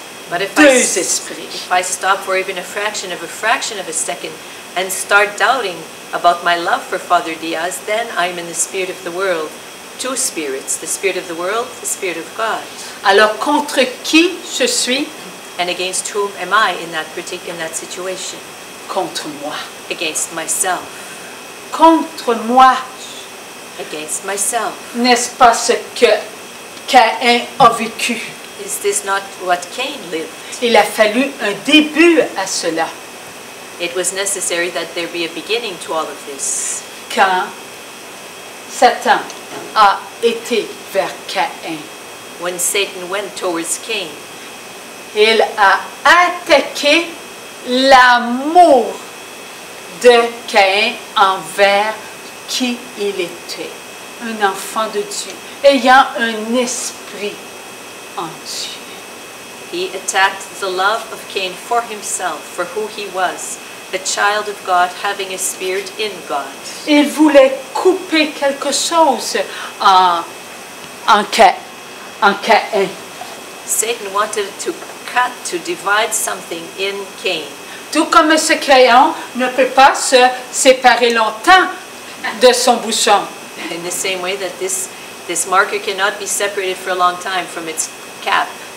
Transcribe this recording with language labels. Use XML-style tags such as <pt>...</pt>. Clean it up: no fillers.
<en>but if</en> <fr>Deux esprits.</fr> <en>if I stop for even a fraction of a second and start doubting about my love for Father Diaz, then I'm in the spirit of the world. Two spirits, the spirit of the world, the spirit of God.</en> <fr>Alors, contre qui je suis?</fr> <en>And against whom am I in that situation?</en> <fr>Contre moi.</fr> <en>Against myself.</en> <fr>Contre moi.</fr> <en>Against myself.</en> <fr>N'est-ce pas ce que Caïn a vécu?</fr> <en>Is this not what Cain lived?</en> <fr>Il a fallu un début à cela.</fr> <en>It was necessary that there be a beginning to all of this.</en> <fr>Quand Satan a été vers Caïn,</fr> <en>When Satan went towards Cain,</en> <fr>il a attaqué l'amour de Caïn envers qui il était. Un enfant de Dieu, ayant un esprit en Dieu.</fr> <en>he attacked the love of Cain for himself, for who he was, a child of God having a spirit in God.</en> <fr>Il voulait couper quelque chose en Caïn.</fr> <en>Satan wanted to cut, to divide something in Cain.</en> <fr>Tout comme ce crayon ne peut pas se séparer longtemps de son bouchon.</fr> <en>In the same way that this marker cannot be separated for a long time from its cap.</en>